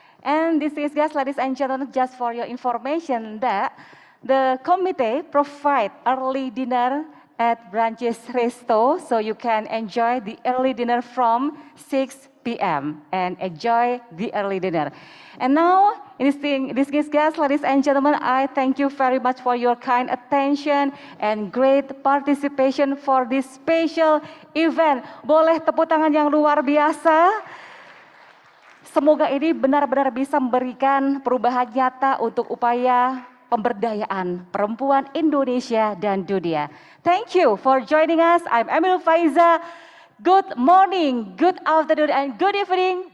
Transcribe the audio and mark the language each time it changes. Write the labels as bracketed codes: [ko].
[en] And this is, guys, ladies and gentlemen, just for your information that the committee provide early dinner at Branches Resto, so you can enjoy the early dinner from 6 p.m. and enjoy the early dinner. And now, this guys, ladies and gentlemen, I thank you very much for your kind attention and great participation for this special event. [id] Boleh tepuk tangan yang luar biasa. Semoga ini benar-benar bisa memberikan perubahan nyata untuk upaya pemberdayaan perempuan Indonesia dan dunia. [en] Thank you for joining us. I'm Emil Faiza. Good morning, good afternoon, and good evening.